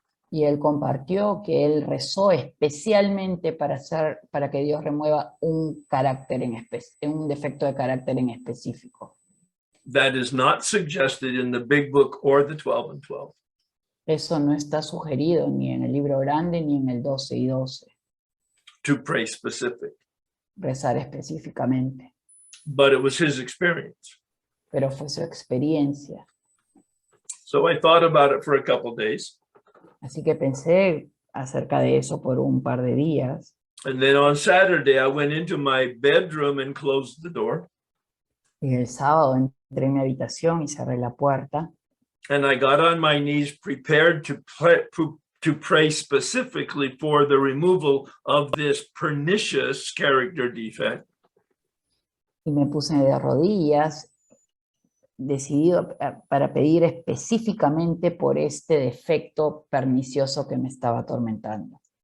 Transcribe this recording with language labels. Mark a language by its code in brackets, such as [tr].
[es] Y él compartió que él rezó especialmente para que Dios remueva un defecto de carácter en específico. [en] That is not suggested in the big book or the 12 and 12. [es] Eso no está sugerido ni en el libro grande ni en el 12 y 12. [en] To pray specific. [es] Rezar específicamente. [en] But it was his experience. [es] Pero fue su experiencia. [en] So I thought about it for a couple of days. [es] Así que pensé acerca de eso por un par de días. [en] And then on Saturday, I went into my bedroom and closed the door. [es] Y el sábado entré en mi habitación y cerré la puerta. [en] And I got on my knees prepared to pray specifically for the removal of this pernicious character defect. [es] Y me puse de rodillas, decidido para pedir específicamente por este defecto pernicioso que me estaba atormentando.